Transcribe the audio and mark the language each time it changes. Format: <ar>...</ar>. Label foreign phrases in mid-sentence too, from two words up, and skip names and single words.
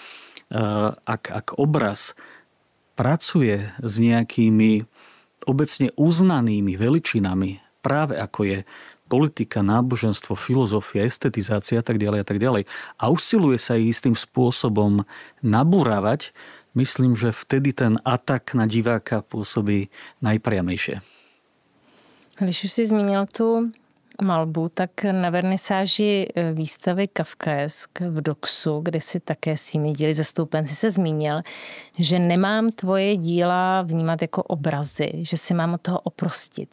<sk>Ak obraz pracuje s nejakými obecne uznanými veličinami, práve ako je politika, náboženstvo, filozofia, estetizácia a tak ďalej, a usiluje sa ich istým spôsobom nabúravať, myslím, že vtedy ten atak na diváka pôsobí najpriamejšie.</sk> <cs>Když už si zmínil tu malbu, tak na vernisáži výstavy Kafkaesk v Doxu, kde si také svými díly zastoupen, si se zmínil, že nemám tvoje díla vnímat jako obrazy, že si mám od toho oprostit.</cs>